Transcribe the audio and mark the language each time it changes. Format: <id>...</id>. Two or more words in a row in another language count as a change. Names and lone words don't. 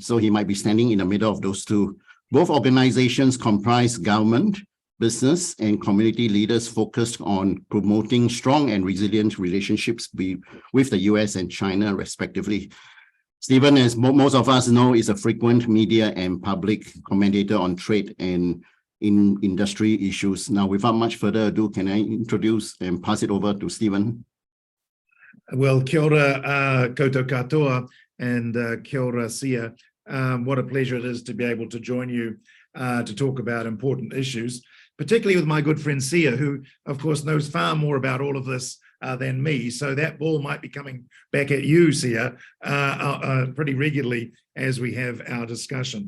<en>So he might be standing in the middle of those two. Both organizations comprise government, business, and community leaders focused on promoting strong and resilient relationships with the US and China, respectively. Stephen, as most of us know, is a frequent media and public commentator on trade and in industry issues. Now, without much further ado, can I introduce and pass it over to Stephen? Well,</en> <mi>kia ora koutou katoa, and kia ora Siah.</mi> <en>What a pleasure it is to be able to join you to talk about important issues, particularly with my good friend Siah, who, of course, knows far more about all of this than me. So that ball might be coming back at you, Siah, pretty regularly as we have our discussion.</en>